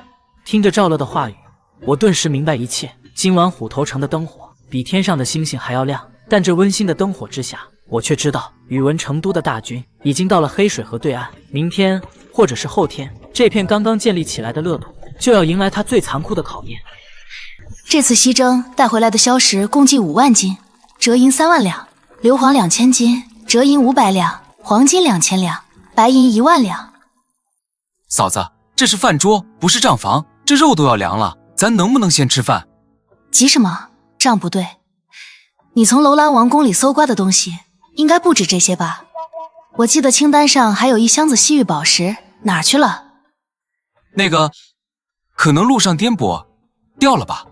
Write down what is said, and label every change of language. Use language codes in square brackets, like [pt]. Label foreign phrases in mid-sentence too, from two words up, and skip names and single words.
[zh] 聽着趙樂的話語，我頓時明白一切。今晚虎頭城的燈火比天上的星星還要亮，但這溫馨的燈火之下，我卻知道宇文成都的大軍已經到了黑水河對岸。明天或者是後天，這片剛剛建立起來的樂土就要迎來他最殘酷的考驗。這次西征帶回來的硝石共計5萬斤，折銀3萬兩，硫磺2000斤，折銀500兩，黃金2000兩，白銀1萬兩。嫂子，這是飯桌，不是賬房，這肉都要涼了，咱能不能先吃飯？急什麼？賬不对。你從樓兰王宮裡搜刮的東西，應該不止這些吧？我記得清單上還有1箱子西域寶石，哪兒去了？那個，可能路上顛簸，掉了吧？